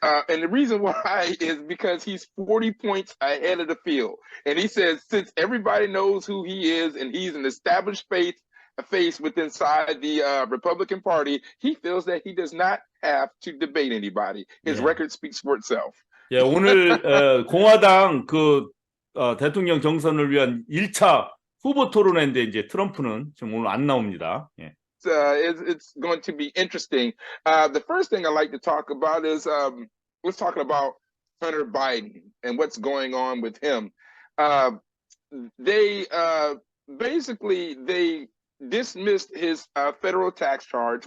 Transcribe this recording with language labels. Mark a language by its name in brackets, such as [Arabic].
[English] And the reason why is because he's 40 points ahead of the field. And he says, since everybody knows who he is and he's an established face within inside the Republican Party, he feels that he does not have to debate anybody. His record speaks for itself. [Korean] 예, 오늘 공화당 대통령 경선을 위한 1차 후보 토론회인데 이제 트럼프는 지금 오늘 안 나옵니다. 예. [English] It's going to be interesting. The first thing I like to talk about is let's talk about Hunter Biden and what's going on with him. They dismissed his federal tax charge.